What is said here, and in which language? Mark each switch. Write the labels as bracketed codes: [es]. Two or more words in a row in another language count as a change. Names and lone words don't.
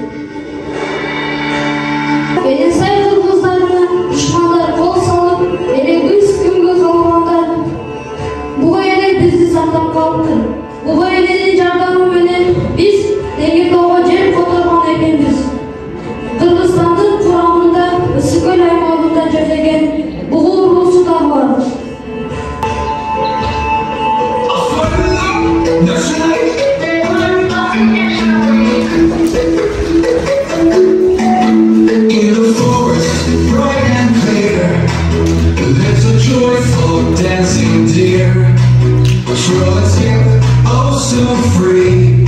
[ky] Эне сай кыргыздарына душмандар кол салып, эне биз күнгө калгандар. Буга эне бизди сактап калыптыр. Буга эненин жардамы менен биз Тегиртоого жер которгон экенбиз. Кыргызстандын курамында Ысык көл аймагында жашаган бугу уруусу да бар. [en] In the forest, bright and clear, there's a joyful dancing deer, frolic, oh so free.